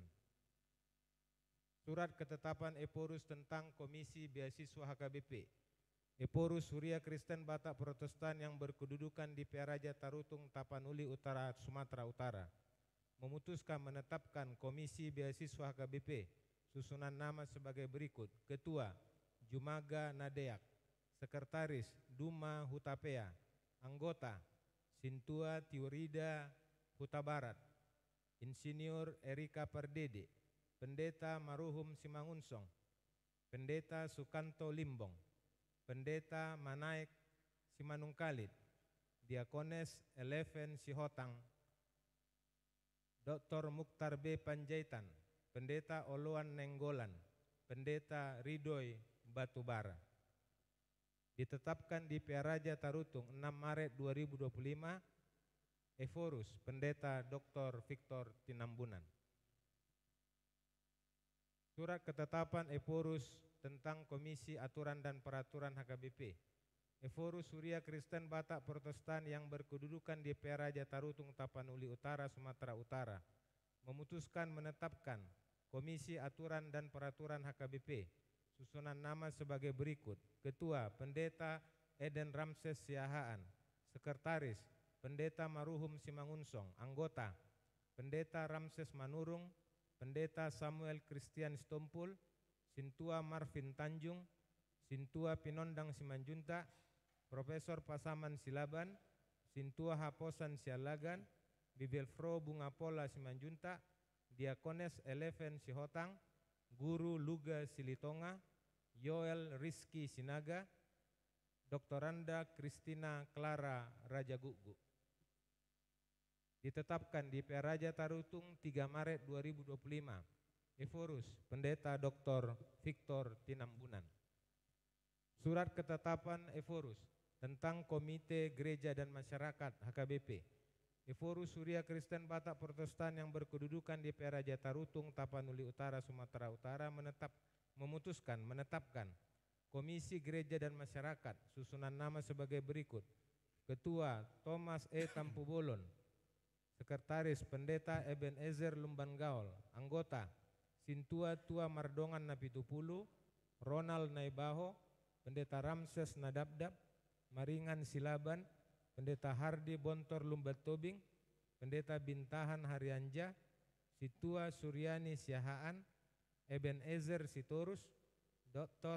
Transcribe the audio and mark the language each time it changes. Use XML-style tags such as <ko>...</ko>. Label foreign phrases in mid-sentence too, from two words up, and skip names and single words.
<id>Surat ketetapan Epurus tentang Komisi Beasiswa HKBP. Epurus Surya Kristen Batak Protestan yang berkedudukan di Pearaja Tarutung, Tapanuli Utara, Sumatera Utara, memutuskan menetapkan Komisi Beasiswa HKBP susunan nama sebagai berikut: Ketua, Jumaga Nadeak; Sekretaris, Duma Hutapea; Anggota, Sintua Tiurida Huta Barat; Insinyur Erika Pardede; Pendeta Maruhum Simangunsong; Pendeta Sukanto Limbong; Pendeta Manaik Simanungkalit; Diakones Eleven Sihotang; Dr. Mukhtar B. Panjaitan; Pendeta Oloan Nenggolan; Pendeta Ridoy Batubara. Ditetapkan di Pearaja Tarutung 6 Maret 2025, Epurus Pendeta Dr. Victor Tinambunan. Surat ketetapan Epurus tentang Komisi Aturan dan Peraturan HKBP. Epurus Surya Kristen Batak Protestan yang berkedudukan di Pearaja Tarutung, Tapanuli Utara, Sumatera Utara, memutuskan menetapkan Komisi Aturan dan Peraturan HKBP susunan nama sebagai berikut: Ketua, Pendeta Eden Ramses Siahaan; Sekretaris, Pendeta Maruhum Simangunsong; Anggota, Pendeta Ramses Manurung; Pendeta Samuel Christian Stompul, Sintua Marvin Tanjung, Sintua Pinondang Simanjunta, Profesor Pasaman Silaban, Sintua Haposan Sialagan, Bibelfro Bungapola Simanjunta, Diakones Eleven Sihotang, Guru Luga Silitonga, Yoel Rizky Sinaga, Doktoranda Kristina Clara Rajagugu. Ditetapkan di PA Raja Tarutung 3 Maret 2025. Eforus Pendeta Dr. Victor Tinambunan. Surat ketetapan Eforus tentang Komite Gereja dan Masyarakat HKBP. Eforus Surya Kristen Batak Protestan yang berkedudukan di PA Raja Tarutung, Tapanuli Utara, Sumatera Utara menetapkan Komisi Gereja dan Masyarakat. Susunan nama sebagai berikut. Ketua Thomas E. Tampubolon. Sekretaris Pendeta Ebenezer Lumban Gaul. Anggota Sintua Tua Mardongan Napitupulu, Ronald Naibaho, Pendeta Ramses Nadabdab, Maringan Silaban, Pendeta Hardi Bontor Lumbat Tobing, Pendeta Bintahan Haryanja, Situa Suryani Siahaan, Ebenezer Sitorus, Dr.</id>